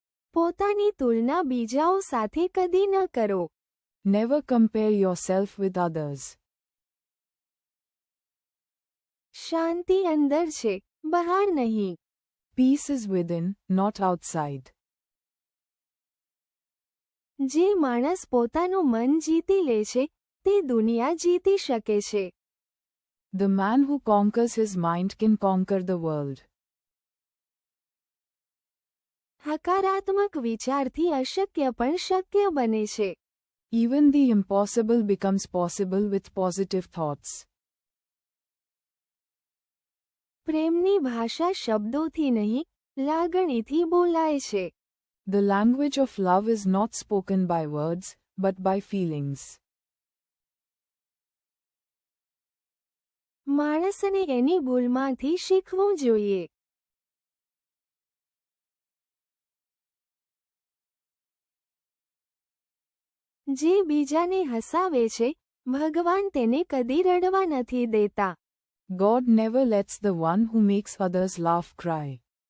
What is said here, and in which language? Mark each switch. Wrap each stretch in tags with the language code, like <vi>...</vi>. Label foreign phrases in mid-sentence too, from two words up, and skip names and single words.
<gu>પોતાની તુલના બીજાઓ સાથે કદી ન કરો.</gu> <en>Never compare yourself with others.</en> <gu>શાંતિ અંદર છે, બહાર નહીં.</gu> <en>Peace is within, not outside.</en> <gu>જે માણસ પોતાનું મન જીતી લે છે, તે દુનિયા જીતી શકે છે.</gu> <en>The man who conquers his mind can conquer the world.</en> <gu>હકારાત્મક વિચારથી અશક્ય પણ શક્ય બને છે.</gu> <en>Even the impossible becomes possible with positive thoughts.</en> <gu>પ્રેમની ભાષા શબ્દોથી નહીં, લાગણીથી બોલાય છે.</gu> <en>The language of love is not spoken by words, but by feelings.</en> <gu>માણસને એની ભૂલમાંથી શીખવું જોઈએ. જે બીજાને હસાવે છે, ભગવાન તેને કદી રડવા નથી દેતા.</gu> <en>God never lets the one who makes others laugh cry.</en>